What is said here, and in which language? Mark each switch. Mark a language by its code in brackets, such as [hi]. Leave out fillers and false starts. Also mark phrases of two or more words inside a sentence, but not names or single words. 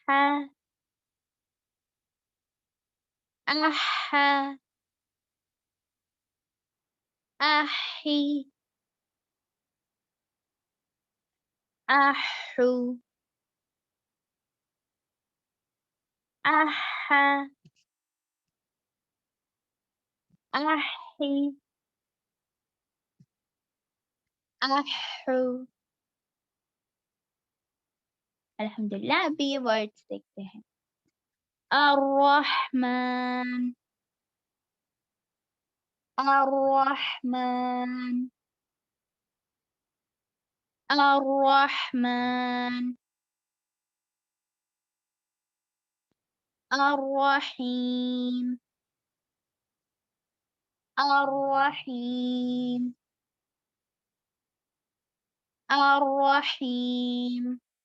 [ur] اح احي احو اح احي احو. الحمدللہ. ابھی یہ ورڈس دیکھتے ہیں. [ar] الرحمن الرحمن الرحمن الرحيم الرحيم الرحيم.